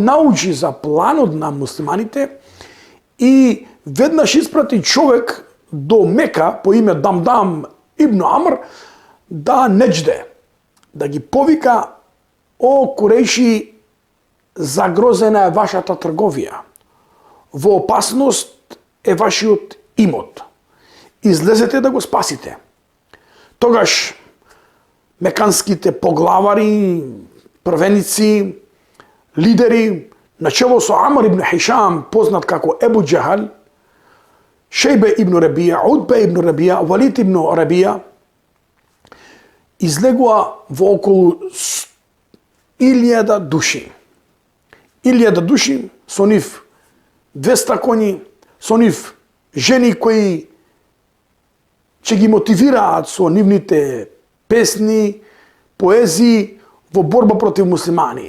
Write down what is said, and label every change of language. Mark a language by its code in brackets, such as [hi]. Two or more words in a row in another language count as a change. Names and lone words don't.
[mk] научи за планот на муслиманите и веднаш испрати човек до Мека по име Дамдам ибн Амр да неџде, да ги повика: о Курејши, загрозена е вашата трговија, во опасност е вашиот имот, излезете да го спасите. Тогаш меканските поглавари, првеници, лидери, начело со Амр ибн Хишам, познат како Ебу Џехал, Шејбе ибн Рабија, Утбе ибн Рабија, Валид ибн Рабија, излегува во околу 1000 души. 1000 души, со нив 200 коњи, со нив жени кои ќе ги мотивираат со нивните песни, поезии во борба против муслимани.